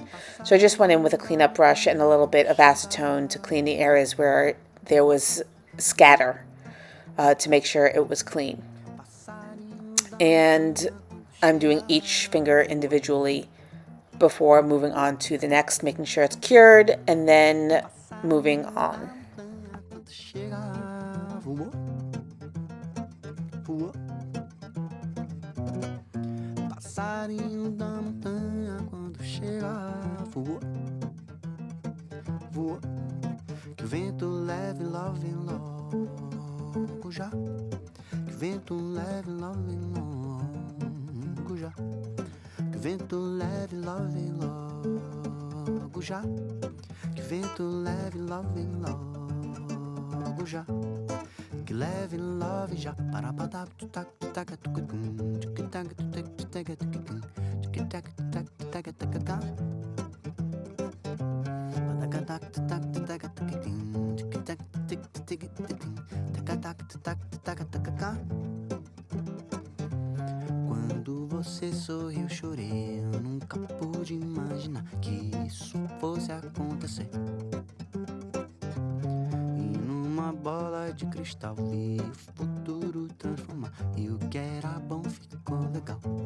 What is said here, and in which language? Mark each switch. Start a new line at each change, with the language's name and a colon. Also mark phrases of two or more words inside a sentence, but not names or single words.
English: So I just went in with a cleanup brush and a little bit of acetone to clean the areas where there was scatter. to make sure it was clean. And I'm doing each finger individually before moving on to the next, making sure it's cured, and then moving on.
Portuguese: Passarinho da montanha quando chega, voou, voou, que o vento leve lá vem logo já, que o vento leve lá vem logo já, que o vento leve lá vem logo já, que o vento leve lá vem logo já, que leve love já, para para tu tac tu tac tu cacum, tu tac tu tac tu tac tu cacum, tu tac tu tac tu tac tu cacum, para tac tu tac tu tac tu cacum, tu tac tu tac tu tac tu cacum, tac tu tac tu tac tu cacum. Quando você sorriu eu chorei, eu nunca pude imaginar que isso fosse acontecer. Uma bola de cristal vi o futuro transformar, e o que era bom ficou legal.